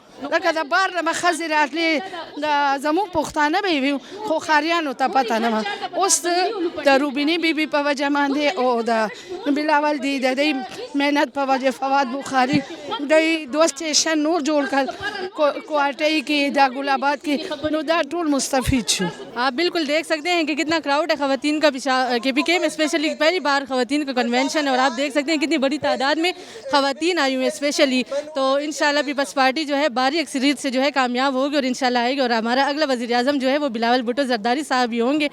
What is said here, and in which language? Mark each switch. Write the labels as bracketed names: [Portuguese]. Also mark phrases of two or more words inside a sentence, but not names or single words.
[Pashto] لکه د بار نه به ښځې راتلې, د زموږ پښتانه به یې وي خو ښاریانو ته پته نه وه. اوس د روبینې بیبي په وجه باندې او د بلاول دی د دې محنت په وجه فواد بخاري دی 2 سټیشن نور جوړ کړ کوارټۍ کې, دا ګل آباد کې, نو دا ټول مستفید شو. [Urdu] آپ بالکل دیکھ سکتے ہیں کہ کتنا کراؤڈ ہے خواتین کا کے پی کے میں. اسپیشلی پہلی بار خواتین کا کنونشن ہے اور آپ دیکھ سکتے ہیں کتنی بڑی تعداد میں خواتین آئی ہوئی ہیں اسپیشلی. تو انشاءاللہ پیپلز پارٹی جو ہے بھاری اکثریت سے جو ہے کامیاب ہوگی اور انشاءاللہ آئے گی. اور ہمارا اگلا وزیر اعظم جو ہے وہ بلاول بھٹو زرداری صاحب ہی ہوں گے.